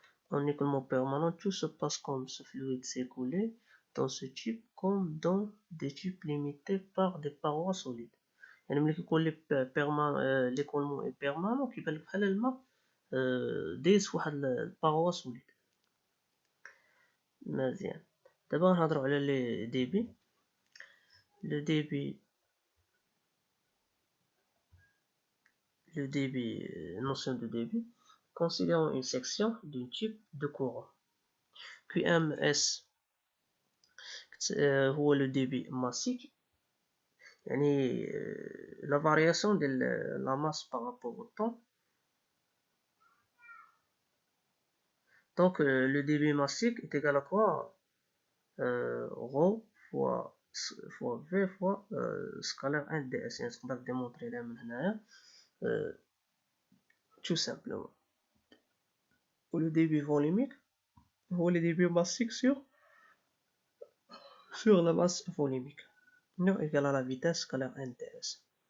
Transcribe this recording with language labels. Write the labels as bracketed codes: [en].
[fr] En écoulement permanent, tout se passe comme ce fluide s'écoulait dans ce tube comme dans des tubes limités par des parois solides. [ar] يعني ملي كيكون ليكولمون بيرمانون كيبان لك بحال الماء دايز فواحد الباروا سوليد. مزيان. دابا غنهضروا على لي ديبي. [fr] le débit, notion de débit. Considérons une section d'un tube de courant. QMS هو le débit massique، يعني la variation de la masse par rapport au temps. Donc le débit massique est égal à quoi? Rho fois V fois scalaire 1 ds. [ar] يعني تقدر démontrer لها من هنايا [fr] tout simplement. Le débit volumique هو le débit massique sur la masse volumique, non égal à la vitesse scalaire 1 ds.